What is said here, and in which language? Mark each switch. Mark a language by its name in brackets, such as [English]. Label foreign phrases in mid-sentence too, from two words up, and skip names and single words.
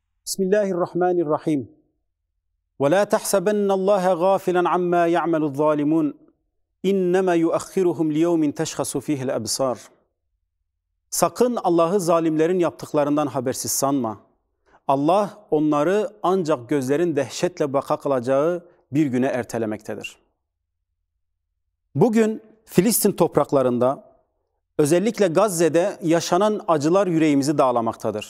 [Arabic] Bismillahirrahmanirrahim. وَلَا تَحْسَبَنَّ اللّٰهَ غَافِلًا عَمَّا يَعْمَلُ الظَّالِمُونَ اِنَّمَا يُؤَخِّرُهُمْ لِيَوْمٍ تَشْخَصُ ف۪يهِ الْأَبْصَارِ. [Turkish] Sakın Allah'ı zalimlerin yaptıklarından habersiz sanma. Allah onları ancak gözlerin dehşetle baka kılacağı bir güne ertelemektedir. Bugün Filistin topraklarında, özellikle Gazze'de yaşanan acılar yüreğimizi dağlamaktadır.